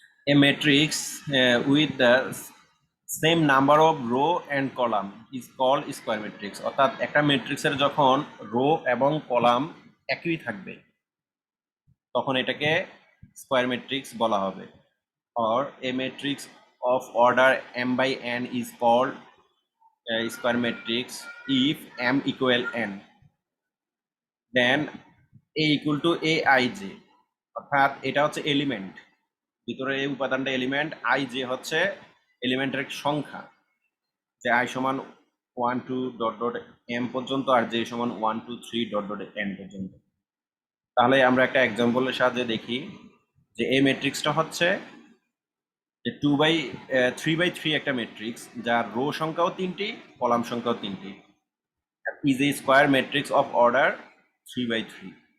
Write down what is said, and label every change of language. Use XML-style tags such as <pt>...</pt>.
<en>A matrix with the same number of row and column is called square matrix.</en> <bn>অর্থাৎ একটা ম্যাট্রিক্সের যখন rho এবং কলাম একই থাকবে, তখন এটাকে স্কোয়ার ম্যাট্রিক্স বলা হবে।</bn> <en>or a matrix of order m by n is called a square matrix if m equal n, then a equal to aij।</en> <bn>অর্থাৎ এটা হচ্ছে এলিমেন্ট, ভিতরে এই উপাদানটা এলিমেন্ট, আই জে হচ্ছে এলিমেন্টের সংখ্যা, যে আই সমান 1 2 ডট ডট এম পর্যন্ত আর জে সমান 1 2 3 ডট ডট এন পর্যন্ত। তাহলে আমরা একটা এক্সাম্পলের সাহায্যে দেখি যে এই ম্যাট্রিক্সটা হচ্ছে 3/3 একটা ম্যাট্রিক্স, যার রো সংখ্যাও 3টি, কলাম সংখ্যাও 3টি,</bn> <en>Is a square matrix of order 3/3।</en>